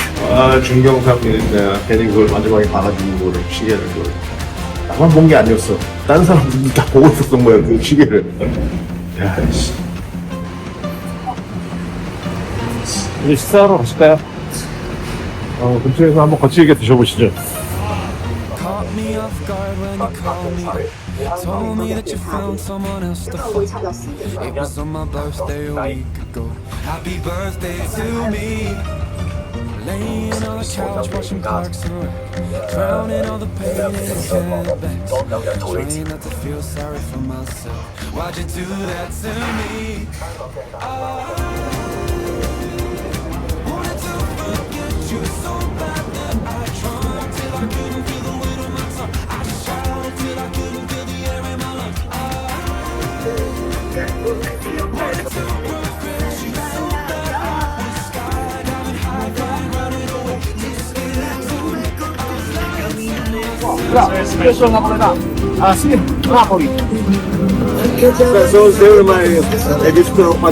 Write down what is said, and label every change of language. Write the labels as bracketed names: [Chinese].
[Korean] 아, 중경삼림 내가 괜히 그걸 마지막에 봐가지고 그거를 시계를 그걸 나만 본 게 아니었어. 다른 사람들도 다 보고 있었던 거야, 그 시계를. 야, 씨. 이제 식사하러 가실까요? 근처에서 한번 거칠게 드셔보시죠. [English] Caught me off guard when you called me. Told me that you found someone else to fuck. It was on my birthday a week ago. Happy birthday to me. Laying on the couch watching Parks and Rec, drowning all the pain in headbacks. Trying not to feel sorry for myself. Why'd you do that to me? Wanted to forget you so bad that I tried till I couldn't feel the weight of my tongue. I shouted till I couldn't feel the air in my lungs. Wanted to regret you so bad I was skydiving high, flying, running away. Just scared to make up. I was lying to myself. 스페셜 나보다 sim, Napoli. So they were my editor of my